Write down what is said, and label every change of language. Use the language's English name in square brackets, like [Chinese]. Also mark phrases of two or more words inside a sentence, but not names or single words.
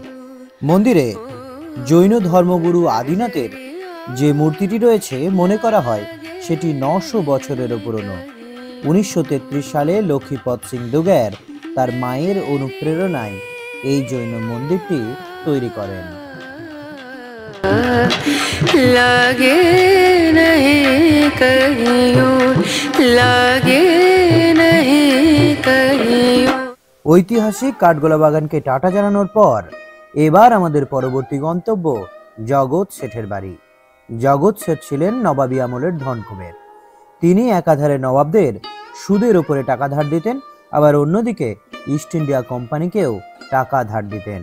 [Bangla] মন্দিরে জৈন ধর্মগুরু আদিনাথের যে মূর্তিটি রয়েছে মনে করা হয় সেটি 900 বছরেরও পুরনো। 1933 সালে লক্ষ্মীপদ সিং দুগের তার মায়ের অনুপ্রেরণায় এই জৈন মন্দিরটি তৈরি করেন। [Hindi] लागे नहीं कहीं और, लागे नहीं कहीं और। [Bangla] ঐতিহাসিক কাঠগোলা বাগানকে টাটা জানানোর পর এবার আমাদের পরবর্তী গন্তব্য জগৎ শেঠের বাড়ি। জগৎ শেঠ ছিলেন নবাবী আমলের ধনকুবের। তিনি একাধারে নবাবদের সুদের উপরে টাকা ধার দিতেন, আবার অন্যদিকে ইস্ট ইন্ডিয়া কোম্পানিকেও টাকা ধার দিতেন।